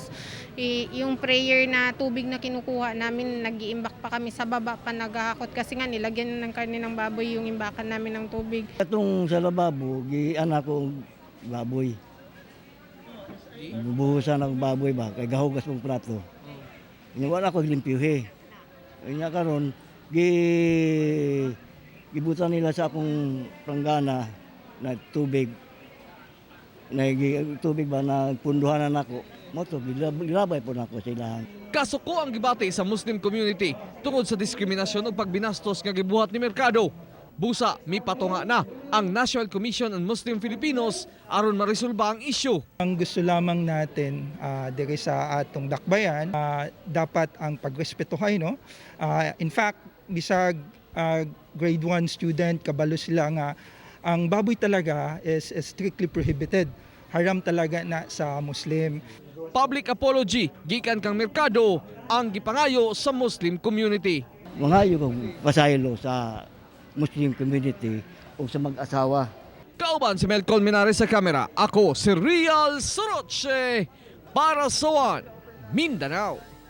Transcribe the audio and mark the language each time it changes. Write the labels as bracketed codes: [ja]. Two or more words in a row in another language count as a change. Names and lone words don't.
[tl] Yung prayer na tubig na kinukuha namin, nag-iimbak pa kami sa baba pa naghahakot kasi nga nilagyan ng karne ng baboy yung imbakan namin ng tubig. Itong sa lababo, anak ko baboy. [ceb] Bubuhusan ng baboy ba, kay gahugas mong plato. Wala ko limpyuhe. Kanya karon, gibutan nila sa akong pranggana na tubig. Tubig ba na punduhanan ako. Moto, gilabay po na ako sila. Kasuko ang gibati sa [en] Muslim community [ceb] tungod sa diskriminasyon ug pagbinastos nga gibuhat ni Mercado. Busa, mipatunga na ang National Commission on Muslim Filipinos aron maresolba ang isyu. Ang gusto lamang natin diri sa atong dakbayan, dapat ang pagrespetuhay, no? [en] In fact, [ceb] bisag [en] grade 1 student, [ceb] kabalo sila nga ang baboy talaga is [en] strictly prohibited. [ceb] Haram talaga na sa Muslim. [en] Public apology [ceb] gikan kang Mercado ang gipangayo sa [en] Muslim community. [ceb] Mangayo kong pasaylo sa [en] Muslim community [ceb] o sa mag-asawa. Kauban si Mel Colmenares sa kamera, ako si Rial Soroche para sa One Mindanao.